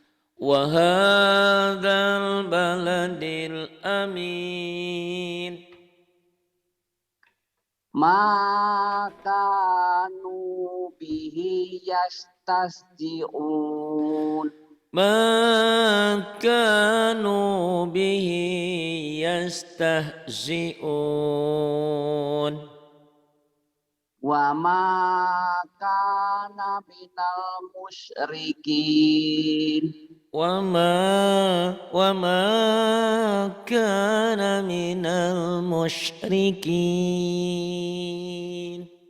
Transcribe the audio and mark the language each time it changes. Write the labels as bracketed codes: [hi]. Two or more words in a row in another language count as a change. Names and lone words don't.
[ar] وهذا البلد الأمين ما كانوا به يستسجعون. ما كانوا به يستهزئون وما كان من المشركين. وما كان من المشركين